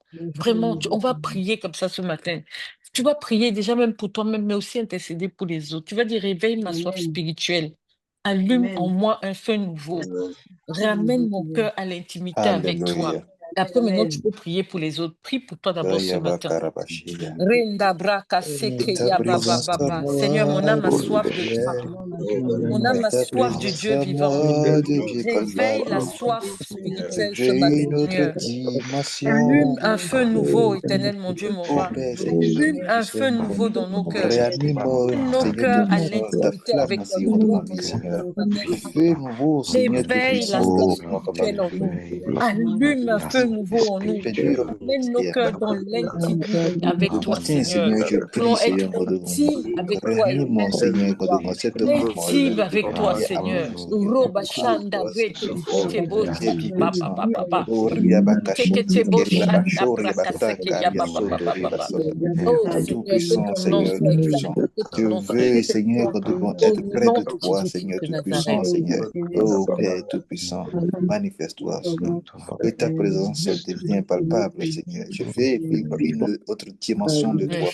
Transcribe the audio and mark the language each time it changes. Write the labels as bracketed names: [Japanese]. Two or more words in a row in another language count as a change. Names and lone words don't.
[French] Vraiment, on va prier comme ça ce matin. Tu vas prier déjà même pour toi-même, mais aussi intercéder pour les autres. Tu vas dire, réveille ma soif spirituelle, allume en moi un feu nouveau. Ramène mon cœur à l'intimité avec toi. Alléluia. Et après, maintenant, tu peux prier pour les autres. Prie pour toi d'abord ce Yava matin. Karabashi. Rinda braka seke Et ta ya ba ba présence ba à ba. Seigneur, mon âme a moi soif de toi. Mon âme Et a ta soif du présence Dieu à vivant. moi depuis Réveille la papa. soif spirituelle ce J'ai matin, une autre Seigneur. Allume dimension. un feu nouveau, éternel, mon Dieu, mon Ô roi. Père, Seigneur, Allume un feu Tout-Puissant. nouveau dans nos cœurs. Réanime-moi, Amène nos Seigneur cœurs à Tout-Puissant, ta l'intimité flamme avec toi. aussi Au dans nom ma de vie, Seigneur. Jésus. Feu nouveau, Seigneur Réveille la Tout-Puissant. soif Oh, papa. spirituelle en nous. Allume un feu feu nouveau en nous. Esprit fait dur, Mène nos Seigneur. cœurs dans l'intimité avec Ce toi, matin, Seigneur. Seigneur, je Nous prie, voulons être Seigneur, [English] God of [French] intimes avec toi, Réanime, éternel Seigneur, God Jésus. of cette Intime avec toi, qui est Seigneur. amour, Seigneur. Roba Notre foi en shanda toi, reke Seigneur. Oh, tebo qui est shanda ba ba vivant. ba ba ba. Oh, Riabakashi, Teketebo shanda Riabashori, brakaseke ya ba ba ba Riasoto, ba ba ba. Ribasoto. Oh Seigneur, que Tout-puissant, ton nom Seigneur, soit tout-puissant. exalté, que Je ton nom soit veux, élevé. Seigneur, [English] God of [French] Au être près nom de de toi, Jésus-Christ Seigneur, de tout-puissant, Nazareth. Seigneur. Oh, Père tout-puissant, manifeste-toi, Seigneur. Que ta présence devient palpable, Seigneur. Je veux vivre une autre dimension de toi,